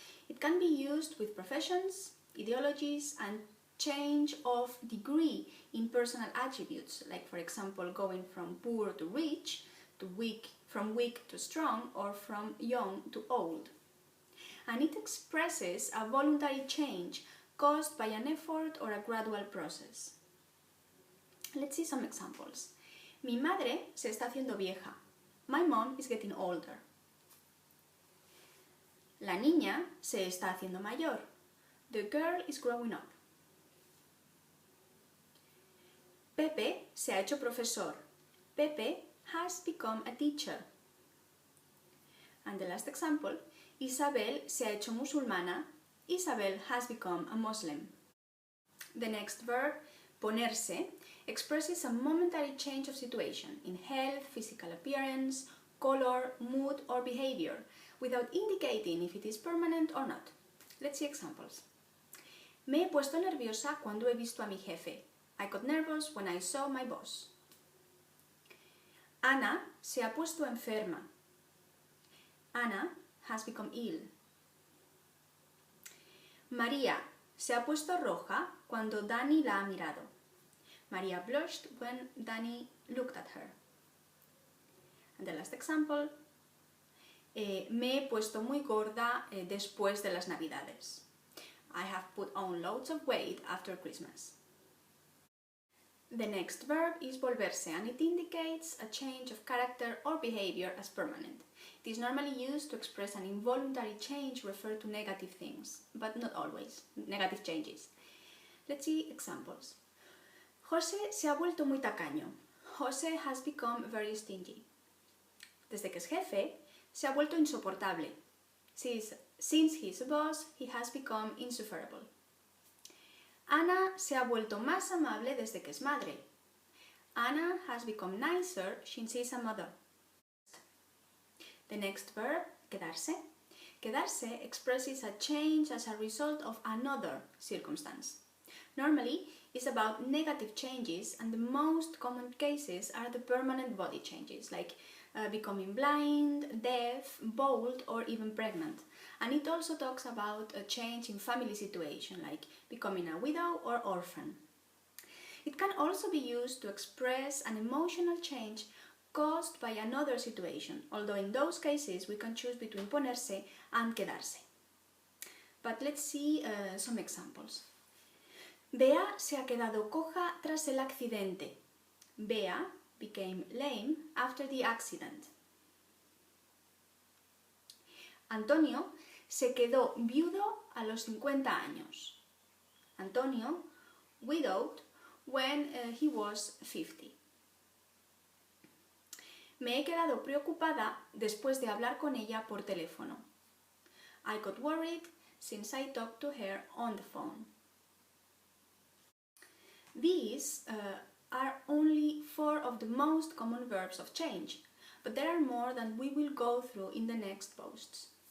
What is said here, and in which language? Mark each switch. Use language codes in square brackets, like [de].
[en] It can be used with professions, ideologies and change of degree in personal attributes, like for example going from poor to rich, to weak, from weak to strong, or from young to old. And it expresses a voluntary change caused by an effort or a gradual process. Let's see some examples. [es] Mi madre se está haciendo vieja. [en] My mom is getting older. [es] La niña se está haciendo mayor. [en] The girl is growing up. [es] Pepe se ha hecho profesor. [en] Pepe has become a teacher. And the last example, [es] Isabel se ha hecho musulmana. [en] Isabel has become a Muslim. The next verb, ponerse, expresses a momentary change of situation in health, physical appearance, color, mood or behavior, without indicating if it is permanent or not. Let's see examples. [es] Me he puesto nerviosa cuando he visto a mi jefe. [en] I got nervous when I saw my boss. [es] Ana se ha puesto enferma. [en] Ana has become ill. [es] María se ha puesto roja cuando Dani la ha mirado. [en] Maria blushed when Dani looked at her. And the last example, [es] me he puesto muy gorda después de las Navidades. [en] I have put on loads of weight after Christmas. The next verb is volverse, and it indicates a change of character or behavior as permanent. It is normally used to express an involuntary change referred to negative things, but not always, negative changes. Let's see examples. [es] José se ha vuelto muy tacaño. [en] José has become very stingy. [es] Desde que es jefe, se ha vuelto insoportable. [en] Since he's a boss, he has become insufferable. [es] Ana se ha vuelto más amable desde que es madre. [en] Ana has become nicer since she's a mother. The next verb, quedarse. Quedarse expresses a change as a result of another circumstance. Normally, it's about negative changes, and the most common cases are the permanent body changes, like becoming blind, deaf, bald, or even pregnant. And it also talks about a change in family situation, like becoming a widow or orphan. It can also be used to express an emotional change caused by another situation, although in those cases we can choose between ponerse and quedarse. But let's see some examples. [es] Bea se ha quedado coja tras el accidente. [en] Bea became lame after the accident. [es] Antonio se quedó viudo a los 50 años. [en] Antonio widowed when he was 50. [es] Me he quedado preocupada después de hablar con ella por teléfono. [en] I got worried since I talked to her on the phone. These are only 4 of the most common verbs of change, but there are more that we will go through in the next posts.